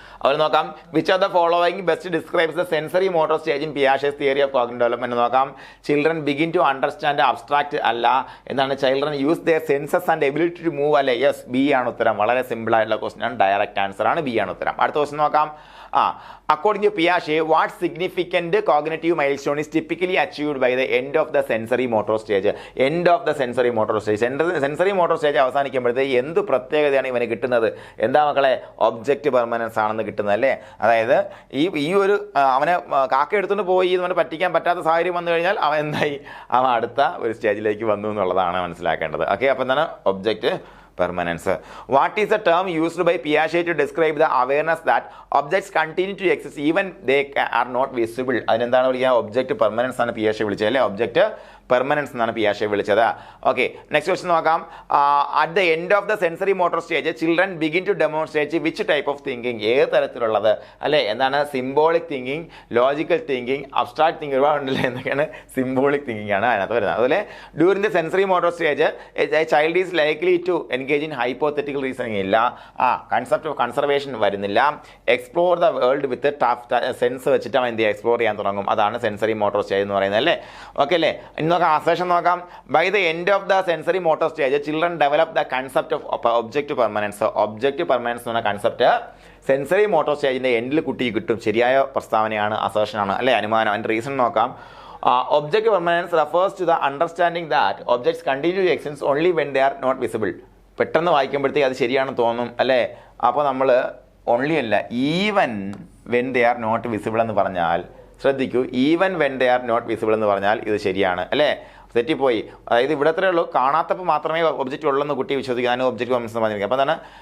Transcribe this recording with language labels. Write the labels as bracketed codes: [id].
[ml] അവർ നോക്കാം [en] Which are the following best describes the sensory motor stage in Piaget's theory of cognitive development നോക്കാം. Children begin to understand abstract [ml] അല്ല, എന്താണ് [en] Children use their senses and ability to move അല്ലേ? Yes, B [ml] ആണ് ഉത്തരം. വളരെ simple ആയിട്ടുള്ള question ആണ്, direct answer ആണ്, ബി ആണ് ഉത്തരം. അടുത്ത ക്വസ്റ്റൻ നോക്കാം. [en] According to Piaget, what significant cognitive milestone is typically achieved by the end of the sensory motor stage? End of the sensory motor stage. [ml] Sensory motor stage അവസാനിക്കുമ്പോഴത്തേക്ക് എന്ത് പ്രത്യേകതയാണ് ഇവന് കിട്ടുന്നത്? എന്താ മക്കളെ? ഒബ്ജക്റ്റ് പെർമനൻസ് ആണെന്ന് കിട്ടുന്നത് അല്ലേ? അതായത് ഈ ഒരു അവനെ കാക്ക എടുത്തുകൊണ്ട് പോയി ഇവന് പറ്റിക്കാൻ പറ്റാത്ത സാഹചര്യം വന്നു കഴിഞ്ഞാൽ അവൻ എന്തായി? അവൻ അടുത്ത ഒരു സ്റ്റേജിലേക്ക് വന്നു എന്നുള്ളതാണ് മനസ്സിലാക്കേണ്ടത്. ഓക്കെ, അപ്പം എന്താണ് object permanence. [en] What is the term used by Piaget to describe the awareness that objects continue to exist even they are not visible? [ml] അതിനെന്താണ് വിളിക്കുക? ഒബ്ജക്റ്റ് പെർമനൻസ് ആണ് പിയാഷെ വിളിച്ചത് അല്ലേ? ഒബ്ജക്റ്റ് പെർമനൻസ് എന്നാണ് പിയാഷെ വിളിച്ചത്. ഓക്കെ, നെക്സ്റ്റ് ക്വസ്റ്റൻ നോക്കാം. [en] At the end of the sensory motor stage children begin to demonstrate which type of thinking? [ml] ഏത് തരത്തിലുള്ളത് അല്ലേ? എന്താണ്? Symbolic thinking, logical thinking, abstract thinking, ഒരുപാടുണ്ടല്ലേ? എന്തൊക്കെയാണ്? [en] symbolic thinking [ml] ആണ് അതിനകത്ത് വരുന്നത്. അതുപോലെ [en] During the sensory motor stage child is likely to engage in hypothetical reasoning ഇല്ല. Concept of conservation വരുന്നില്ല. Explore the world with touch sense [ml] വെച്ചിട്ട് അവൻ എന്ത് ചെയ്യുക? [en] explore [ml] ചെയ്യാൻ തുടങ്ങും. അതാണ് സെൻസറി മോട്ടോർ സ്റ്റേജ് എന്ന് പറയുന്നത് അല്ലേ? ഓക്കെ അല്ലേ? ഇനി നോക്കാം, അസേഷൻ നോക്കാം. [en] By the end of the sensory motor stage children develop the concept of object permanence. [ml] Object permanence എന്ന് പറഞ്ഞ കൺസെപ്റ്റ് സെൻസറി മോട്ടോർ സ്റ്റേജിന്റെ എൻഡിൽ കുട്ടിക്ക് കിട്ടും. ശരിയായ പ്രസ്താവനയാണ്, അസേഷനാണ് അല്ലേ? അനുമാനം. അതിന്റെ റീസൺ നോക്കാം. [en] Object permanence refers to the understanding that objects continue to exist only when they are not visible. [ml] പെട്ടെന്ന് വായിക്കുമ്പോഴത്തേക്ക് അത് ശരിയാണെന്ന് തോന്നും അല്ലേ? അപ്പോൾ നമ്മൾ ഓൺലി അല്ല, [en] even when they are not visible [ml] എന്ന് പറഞ്ഞാൽ ശ്രദ്ധിക്കൂ, even when they are not visible എന്ന് പറഞ്ഞാൽ ഇത് ശരിയാണ് അല്ലേ? തെറ്റിപ്പോയി. അതായത് ഇവിടെ അത്രേ ഉള്ളൂ, കാണാത്തപ്പോൾ മാത്രമേ ഒബ്ജക്റ്റ് ഉള്ളെന്ന് കുട്ടി വിശ്വസിക്കുക. അതിന് ഒബ്ജക്റ്റ് പെർമനൻസ് പറഞ്ഞിരിക്കുക. അപ്പോൾ എന്താണ്?